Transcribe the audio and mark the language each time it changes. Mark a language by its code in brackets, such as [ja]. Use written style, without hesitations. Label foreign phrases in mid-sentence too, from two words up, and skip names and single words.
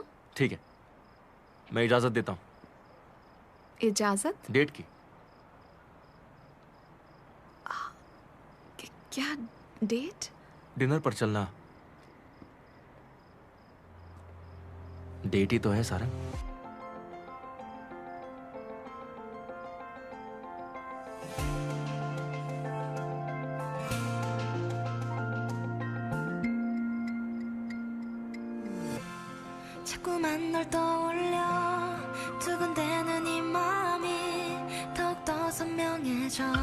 [hi] ठीक है, मैं इजाजत देता हूँ। इजाजत? डेट की। क्या डेट? डिनर पर चलना। डेट ही तो है सारंग। [ko] 자꾸만 널 떠올려 두근대는 이 마음이 더욱더 선명해져